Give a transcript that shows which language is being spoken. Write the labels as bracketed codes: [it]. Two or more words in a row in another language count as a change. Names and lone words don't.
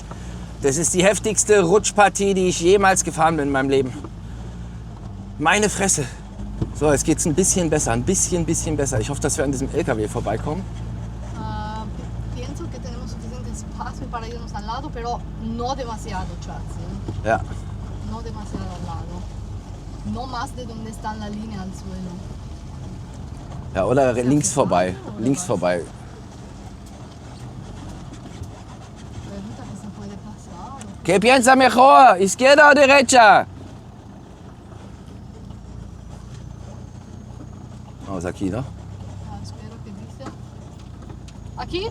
[de] Das ist die heftigste Rutschpartie, die ich jemals gefahren bin in meinem Leben. Meine Fresse. So, jetzt geht's ein bisschen besser, ein bisschen besser. Ich hoffe, dass wir an diesem LKW vorbeikommen. [es] Pienso que tenemos suficiente espacio para irnos al lado, pero no demasiado, Chazi. [de] Ja. [es] No demasiado al lado. No más de donde está la línea al suelo. [de] Ja, oder links vorbei. Links vorbei. [es] Pregunta que se puede pasar. ¿Qué piensa mejor? ¿Izquierda o derecha? Vamos aquí, ¿no? Ah, espero que dice. ¿Aquí?